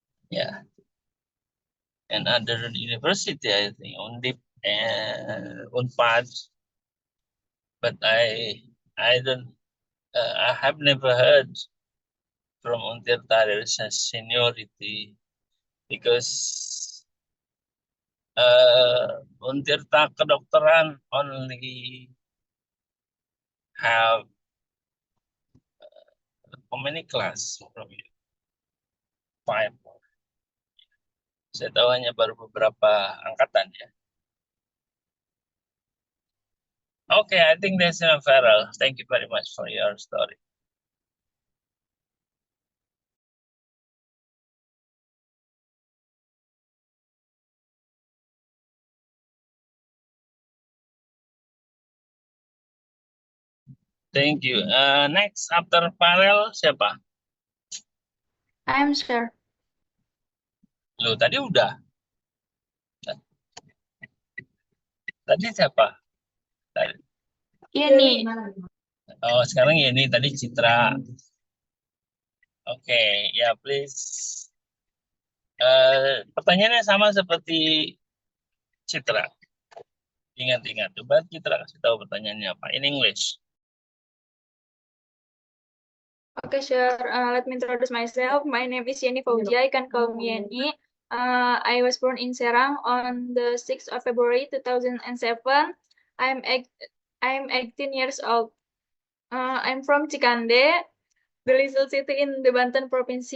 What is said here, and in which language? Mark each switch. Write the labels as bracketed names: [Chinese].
[English] Yeah, and other university, I think Undip and Unpad, but I don't, I have never heard from Untirta there is a seniority because Untirta kedokteran only have how many class from you? 5. [Indonesian] Saya tahu hanya baru beberapa angkatan ya. [English] Okay, I think that's enough, Farrell. Thank you very much for your story. Thank you. Next after Farel siapa? I'm sure. [Indonesian] Lo tadi udah. Tadi siapa? Tadi. Ini. Oh, sekarang ini tadi Citra. Oke, ya please. Pertanyaannya sama seperti Citra. Ingat-ingat. Coba Citra kasih tahu pertanyaannya apa. [English] In English. Okay, sure. Let me introduce myself. My name is Yeni Fauzia. You can call me Yeni. I was born in Serang on the 6th of February 2007. I'm 18 years old. I'm from Cikande, the little city in the Banten province.